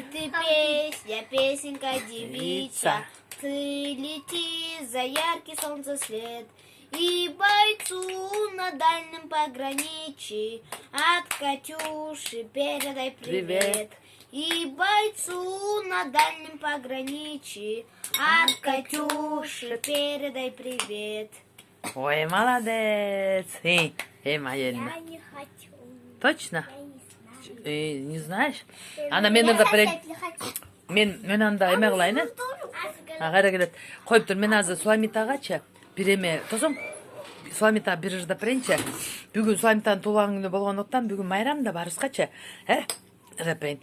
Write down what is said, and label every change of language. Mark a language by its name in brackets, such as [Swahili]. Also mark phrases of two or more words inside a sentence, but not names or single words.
[Russian] Ты песня, песенка девичья, ты лети за яркий солнцесвет, и бойцу на дальнем пограничье от Катюши передай привет. И бойцу на дальнем пограничье от Катюши передай привет. ой, молодец. Майельна. Я не хочу. Точно? Я не знаю. Не знаешь? [Kyrgyz] Ана мен ырдап берейин. Мен анда эме кылайын, кайра келет. Коюп тур, мен азыр Суламитагачы бир эме тосом. Суламита бир ырдап берейинчи. Бүгүн Суламитанын туулган күнү болгондуктан бүгүн майрам да барыбызгачы. Рапен.